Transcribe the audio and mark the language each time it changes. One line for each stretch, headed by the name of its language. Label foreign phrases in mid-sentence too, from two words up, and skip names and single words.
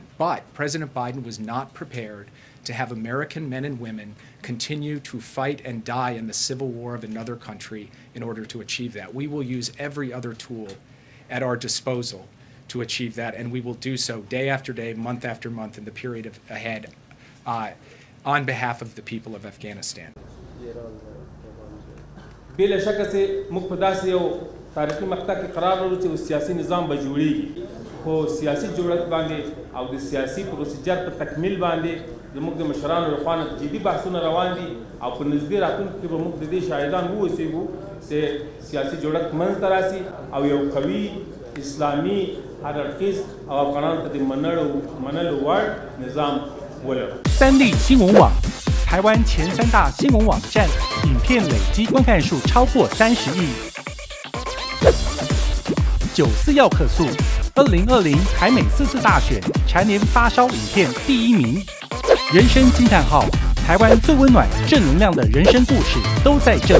English: But President Biden was not prepared to have American men and women continue to fight and die in the civil war of another country in order to achieve that. We will use every other tool at our disposal to achieve that, and we will do so day after day, month after month in the period ahead on behalf of the people of Afghanistan.
Pashto: بلا شک سے مقتدس یو تاریخي مقطع کې قرار لرو چې سیاسي نظام به جوړیږي خو سیاسي جوړښت باندې او د سیاسي پروسیجر په تکمیل باندې زموږ د مشرانو لخوا جدي بحثونه روان دي او په نږدې راتلونکي کې به موږ د دې شاهدان واوسېږو چې سیاسي جوړښت منځته راسي او یو قوي اسلامي هر اړخیز او افغانانو ته د منلو وړ نظام ولرو.
Chinese: 三立新闻网，台湾前3大新闻网站，影片累积观看数超过30亿。94要客诉，2020台美4次大选蝉联发烧影片第1名。人生惊叹号，台湾最温暖、正能量的人生故事都在这里。